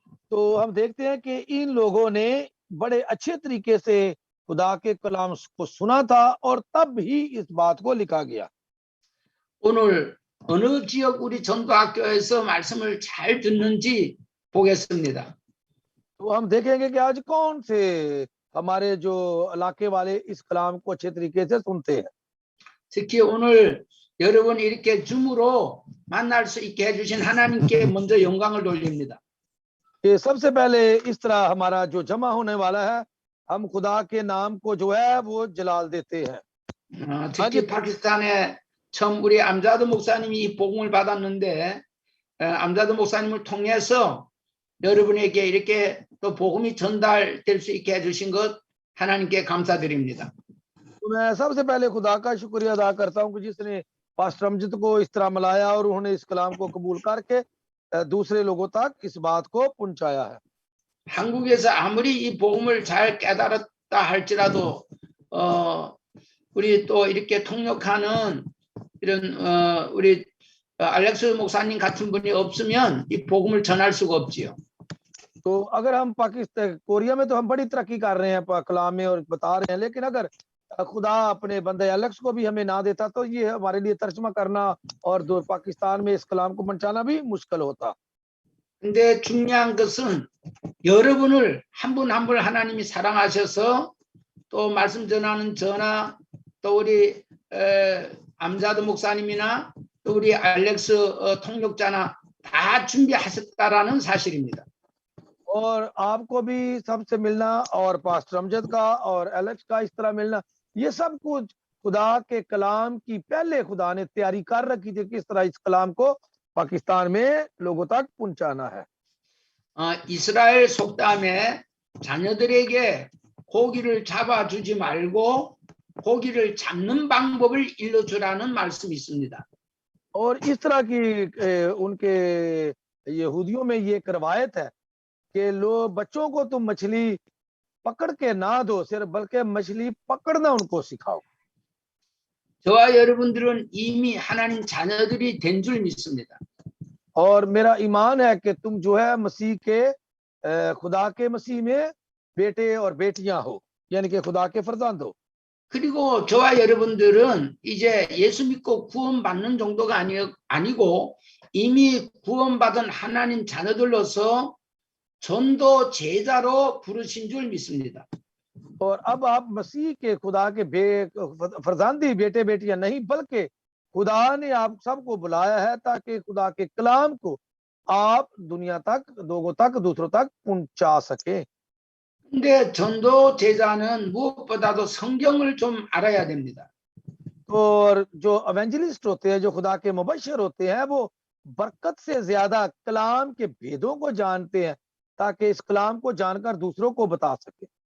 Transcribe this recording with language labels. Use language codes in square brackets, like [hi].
[hi] तो हम देखते हैं कि इन लोगों ने बड़े अच्छे तरीके से खुदा के कलाम को सुना था और तब ही इस बात को लिखा गया। [ko] 오늘 어느 지역 우리 전도학교에서 말씀을 잘 듣는지 보겠습니다. [hi] तो हम देखेंगे कि आज कौन से हमारे जो इलाके वाले इस कलाम को अच्छे तरीके से सुनते हैं। [ko] 특히 오늘 여러분 이렇게 줌으로 만날 수 있게 해주신 하나님께 먼저 영광을 돌립니다. [hi] ये सबसे पहले इस तरह हमारा जो जमा होने वाला है हम खुदा के नाम को जो है वो जलाल देते हैं। [ko] 특히 파키스탄에 처음 우리 암자드 목사님이 이 복음을 받았는데 암자드 목사님을 통해서 여러분에게 이렇게 또 복음이 전달될 수 있게 해주신 것 하나님께 감사드립니다. [hi] तो मैं सबसे पहले खुदा का शुक्रिया अदा करता हूँ कि जिसने पास्टर अमजद को इस तरह मिलाया और उन्होंने इस कलाम को कबूल करके दूसरे लोगों तक इस बात को पहुंचाया है। [ko] 한국에서 아무리 이 복음을 잘 깨달았다 할지라도 우리 또 이렇게 통역하는 이런 우리 알렉스 목사님 같은 분이 없으면 이 복음을 전할 수가 없지요. [hi] तो अगर हम पाकिस्तान कोरिया में तो हम बड़ी तरक्की कर रहे हैं कलाम में और बता रहे हैं, लेकिन अगर खुदा अपने बंदे एलेक्स को भी हमें ना देता तो ये हमारे लिए तर्जमा करना और पाकिस्तान में इस कलाम को पहुंचाना भी मुश्किल होता। [ko] 근데 중요한 것은 여러분을 한 분 한 분 하나님이 사랑하셔서 또 말씀 전하는 저나 또 우리 암자드 목사님이나 또 우리 알렉스 통역자나 다 준비하셨다라는 사실입니다. [hi] और आपको भी सबसे मिलना और पास्टर अमजद का और एलेक्स का इस तरह मिलना, ये सब कुछ खुदा के कलाम की पहले खुदा ने तैयारी कर रखी थी किस तरह इस कलाम को पाकिस्तान में लोगों तक पहुंचाना है। [ko] 이스라엘 속담에 자녀들에게 고기를 잡아주지 말고 고기를 잡는 방법을 일러주라는 말씀이 있습니다. [hi] और इस तरह की उनके यहूदियों में ये एक रवायत है कि लो बच्चों को तुम मछली पकड़ के ना दो सिर्फ बल्कि मछली पकड़ना उनको सिखाओ। [ko] 저와 여러분들은 이미 하나님 자녀들이 된 줄 믿습니다. [hi] और मेरा ईमान है कि तुम जो है मसीह के खुदा के मसीह में बेटे और बेटियां हो, यानी कि खुदा के फर्जंद हो। [ko] 그리고 저와 여러분들은 이제 예수 믿고 구원받는 정도가 아니고 이미 구원받은 하나님 자녀들로서 전도 제자로 부르신 줄 믿습니다. [hi] और अब आप मसीह के खुदा के फर्जंदी बेटे बेटियां नहीं बल्कि खुदा ने आप सबको बुलाया है ताकि खुदा के कलाम को आप दुनिया तक लोगों तक दूसरों तक पहुंचा सके। [ko] 근데 전도 제자는 무엇보다도 성경을 좀 알아야 됩니다. [hi] और जो एवेंजलिस्ट होते हैं, जो खुदा के मुबशर होते हैं, वो बरकत से ज्यादा कलाम के भेदों को जानते हैं ताकि इस कलाम को जानकर दूसरों को बता सके।